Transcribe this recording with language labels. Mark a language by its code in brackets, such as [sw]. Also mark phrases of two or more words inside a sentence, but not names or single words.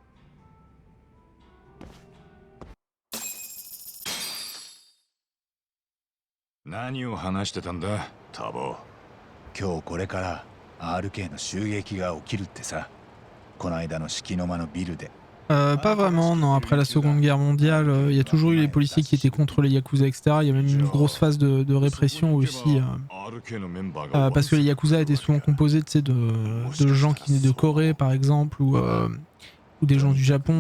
[ja] 何を話してたんだ、タボ。今日これから RK の襲撃が起きるってさ。この間の敷の間のビルで。 [fr] Pas vraiment, non. Après la Seconde Guerre mondiale, il y a toujours eu les policiers qui étaient contre les Yakuza, etc. Il y a même une grosse phase de répression aussi. Parce que les Yakuza étaient souvent composés de gens qui venaient de Corée, par exemple, ou des gens du Japon.